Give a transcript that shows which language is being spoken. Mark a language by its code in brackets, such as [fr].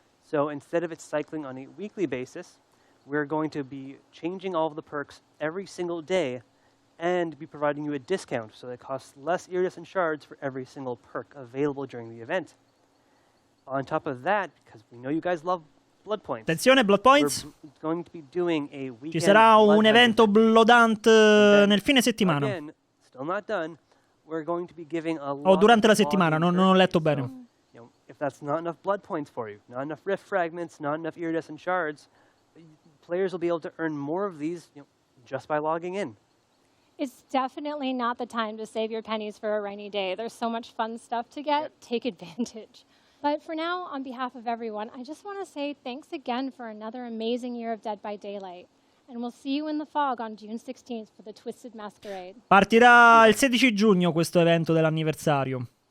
[en] So instead of it cycling on a weekly basis, we're going to be changing all of the perks every single day and be providing you a discount, so it costs less iridescent shards for every single perk available during the event. On top of that, because we know you guys love blood points. [it] Attenzione, blood points. [en] We're going to be doing a weekend. [it] Ci sarà un evento bloodhunt nel fine settimana. [en] Again, still not done. We're going to be giving a lot [it] durante la settimana, non ho letto bene. [en] So, if that's not enough blood points for you, not enough rift fragments, not enough iridescent shards, players will be able to earn more of these just by logging in. It's definitely not the time to save your pennies for a rainy day. There's so much fun stuff to get. Take advantage. But for now, on behalf of everyone, I just want to say thanks again for another amazing year of Dead by Daylight. And we'll see you in the fog on June 16th for the Twisted Masquerade. [it] Partirà il 16 giugno questo evento dell'anniversario.